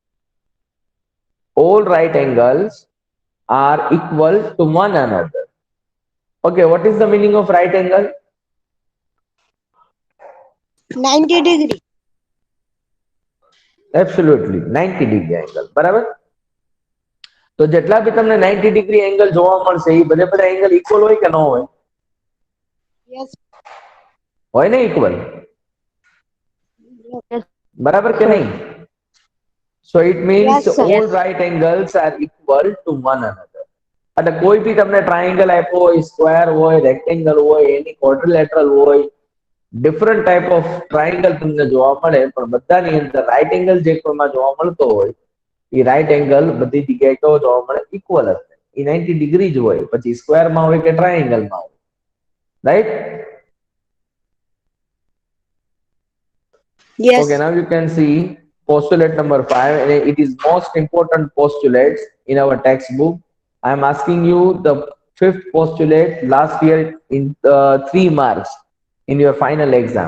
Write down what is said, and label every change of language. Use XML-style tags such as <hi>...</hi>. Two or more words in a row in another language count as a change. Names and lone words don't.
<en>All right angles are equal to one another. Okay, what is the meaning of right angle? 90 degree. Absolutely, 90 degree angle.</en> <gu>બરાબર? તો જેટલા બી તમને 90</gu> <en>degree angle</en> <gu>જોવા મળશે એ બધા એંગલ ઇક્વલ હોય કે ન હોય?</gu> <en>Yes.</en> <gu>હોય ને ઇક્વલ?</gu> <en>Yes.</en> <gu>બરાબર કે નહીં?</gu> <en>So it means Yes, sir. all right angles are equal to one another.</en> <gu>એટલે કોઈ બી તમને ટ્રાયેંગલ આપ્યો હોય, સ્ક્વેર હોય, રેક્ટેંગલ હોય, એની ક્વાડ્રિલેટરલ હોય,</gu> <en>different type of triangle</en> <gu>તમને જોવા મળે, પણ બધાની અંદર</gu> <en>right angle</en> <gu>જે કોઈમાં જોવા મળતો હોય, એ</gu> <en>right angle</en> <gu>બધી જગ્યાએ કેવો જોવા મળે? ઇક્વલ હશે. એ 90 ડિગ્રી જ હોય, પછી સ્ક્વેરમાં હોય કે ટ્રાયેંગલમાં હોય. રાઈટ?</gu> <en>Yes. Okay, now you can see postulate number 5, and it is most important postulate in our textbook. I am asking you the 5th postulate last year in 3 marks in your final exam.</en>